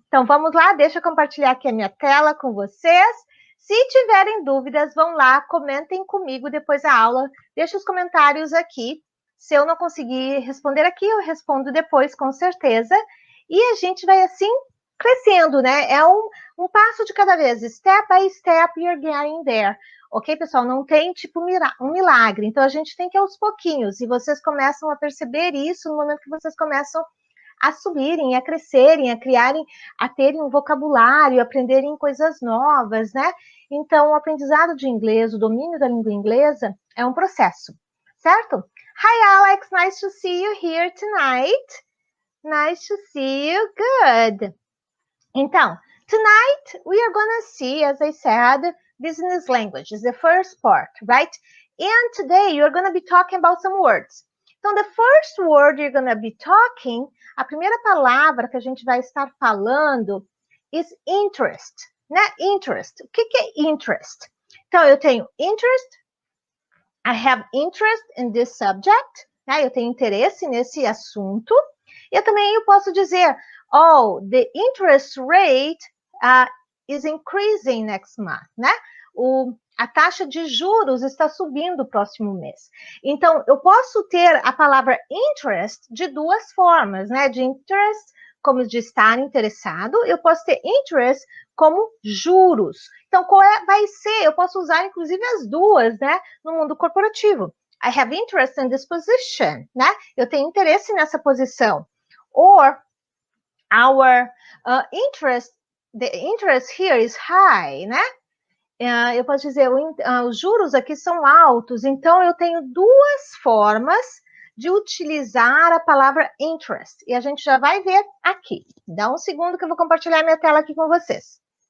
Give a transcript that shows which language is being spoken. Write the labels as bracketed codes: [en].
[pt] Então, vamos lá, deixa eu compartilhar aqui a minha tela com vocês. Se tiverem dúvidas, vão lá, comentem comigo depois da aula, deixa os comentários aqui. Se eu não conseguir responder aqui, eu respondo depois, com certeza. E a gente vai, assim, crescendo, né? É um passo de cada vez. [en] Step by step, you're getting there. [pt] Ok, pessoal? Não tem, tipo, um milagre. Então, a gente tem que ir aos pouquinhos. E vocês começam a perceber isso no momento que vocês começam a subirem, a crescerem, a criarem, a terem um vocabulário, aprenderem coisas novas, né? Então, o aprendizado de inglês, o domínio da língua inglesa é um processo, certo? [en] Hi, Alex, nice to see you here tonight. Nice to see you, good. Então, tonight we are gonna see, as I said, business language is the first part, right? And today you're gonna be talking about some words. [pt] Então, [en] the first word you're gonna be talking, [pt] a primeira palavra que a gente vai estar falando is interest, né? Interest. O que é interest? Então, eu tenho interest, [en] I have interest in this subject, [pt] né? Eu tenho interesse nesse assunto. E eu posso dizer, [en] oh, the interest rate is increasing next month, né? [pt] A taxa de juros está subindo no próximo mês. Então, eu posso ter a palavra interest de duas formas, né? De interest, como de estar interessado, eu posso ter interest como juros. Então, vai ser? Eu posso usar, inclusive, as duas, né? No mundo corporativo. [en] I have interest in this position, né? [pt] Eu tenho interesse nessa posição. [en] Or, our interest, the interest here is high, né? [pt] Eu posso dizer, os juros aqui são altos, então eu tenho duas formas de utilizar a palavra interest. E a gente já vai ver aqui. Dá um segundo que eu vou compartilhar minha tela aqui com vocês.